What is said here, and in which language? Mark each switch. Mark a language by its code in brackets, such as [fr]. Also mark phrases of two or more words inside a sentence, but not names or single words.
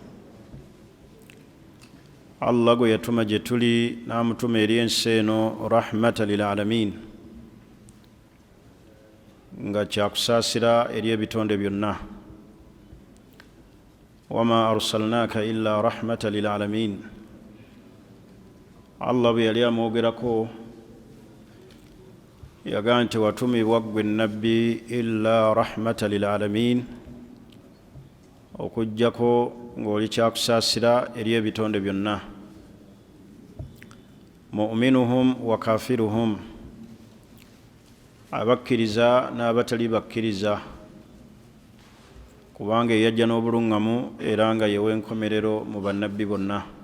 [lg] Allah gwe yatuma gye tuli n'amutuma eri ensi eno [ar] رحمة للعالمين [lg] nga kyakusaasira eri ebitonde byonna. [ar] وما أرسلناك إلا رحمة للعالمين. [lg] Allah bwe yali amwogerako yagaa nti watumibwa ggwe nabbi [ar] إلا رحمة للعالمين, [lg] okuggyako ng'oli kyakusaasira eri ebitonde byonna. [ar] مؤمنهم وكافرهم, [lg] abakkiriza n'abatali bakkiriza, kubanga yajja n'obuluŋŋamu era nga yewe enkomerero mu bannabbi bonna.